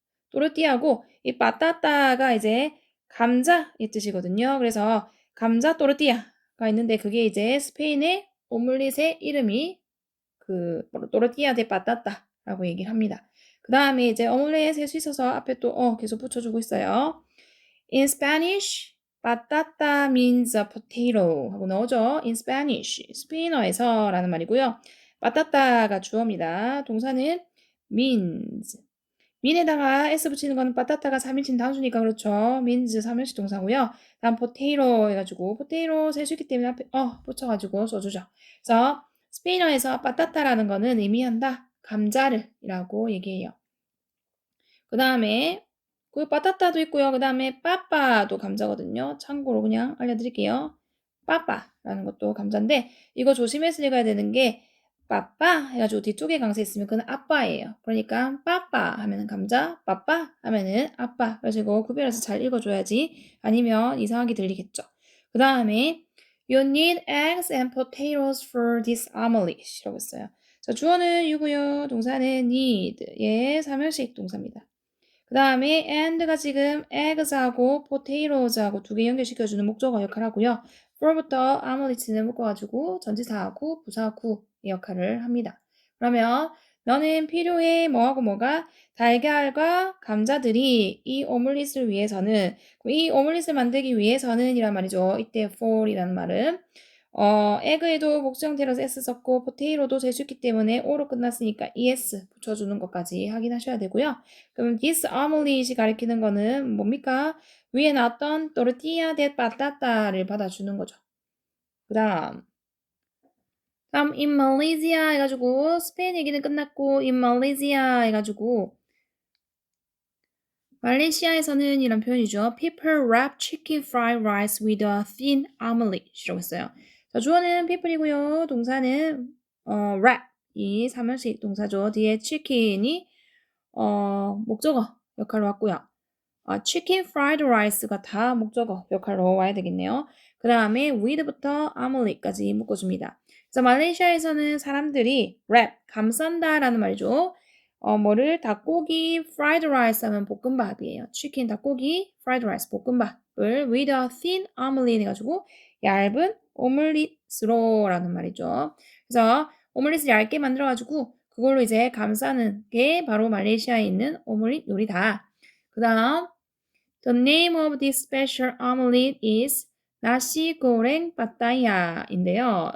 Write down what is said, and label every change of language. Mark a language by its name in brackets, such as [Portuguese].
[Korean] 또르띠아고 이 파타타가 이제 감자의 뜻이거든요. 그래서 감자 또르띠아가 있는데 그게 이제 스페인의 오믈릿의 이름이 그 또르띠아 데 파타타라고 얘기를 합니다. 그 다음에 이제 오믈렛 셀 수 있어서 앞에 또 계속 붙여주고 있어요. [English] In Spanish, patata means a potato [Korean] 하고 나오죠. [English] In Spanish, [Korean] 스페인어에서 라는 말이고요. patata가 주어입니다. 동사는 means. 민에다가 s 붙이는 거는 빠따따가 3인칭 단수니까 그렇죠. means 3인칭 동사고요. 다음 potato 해가지고 potato 셀 수 있기 때문에 앞에 붙여가지고 써주죠. 그래서 스페인어에서 빠따따라는 거는 의미한다. 감자를 이라고 얘기해요. 그 다음에 그 빠따따도 있고요. 그 다음에 빠빠도 감자거든요. 참고로 그냥 알려드릴게요. 빠빠라는 것도 감자인데 이거 조심해서 읽어야 되는 게 빠빠 해가지고 뒤쪽에 강세 있으면 그건 아빠예요. 그러니까 빠빠 하면은 감자, 빠빠 하면은 아빠. 그래서 이거 구별해서 잘 읽어줘야지 아니면 이상하게 들리겠죠. 그 다음에 [English] You need eggs and potatoes for this omelet [Korean] 이라고 했어요. 자, 주어는 you고요. 동사는 need. 예, 3형식 동사입니다. 그 다음에 and가 지금 eggs하고 potatoes하고 두 개 연결시켜주는 목적어 역할을 하고요. for부터 omelet는 묶어가지고 전치사하고 부사구의 역할을 합니다. 그러면 너는 필요해 뭐하고 뭐가 달걀과 감자들이 이 오믈릿을 위해서는 이 오믈릿을 만들기 위해서는 이란 말이죠. 이때 for이라는 말은 에그에도 복수 형태로 s 썼고 포테이로도 재수있기 때문에 o로 끝났으니까 es 붙여주는 것까지 확인하셔야 되고요. 그럼 this omelet이 가리키는 거는 뭡니까? 위에 나왔던 tortilla de pata타를 받아주는 거죠. 그 다음 in Malaysia 해가지고 스페인 얘기는 끝났고 in Malaysia 해가지고 말레이시아에서는 이런 표현이죠. [English] People wrap chicken fried rice with a thin omelette [Korean] 이라고 했어요. 자, 주어는 people이고요. 동사는 wrap 이 3형식 동사죠. 뒤에 chicken이 목적어 역할로 왔고요. chicken fried rice가 다 목적어 역할로 와야 되겠네요. 그 다음에 with부터 omelette까지 묶어줍니다. 그래서 말레이시아에서는 사람들이 wrap, 감싼다라는 말이죠. 뭐를 닭고기 fried rice 하면 볶음밥이에요. 치킨 닭고기 fried rice 볶음밥을 [English] with a thin omelette [Korean] 해가지고 얇은 오믈릿으로라는 말이죠. 그래서 오믈릿을 얇게 만들어가지고 그걸로 이제 감싸는 게 바로 말레이시아에 있는 오믈릿 요리다. 그 다음 [English] The name of this special omelette is nasi goreng pattaya인데요.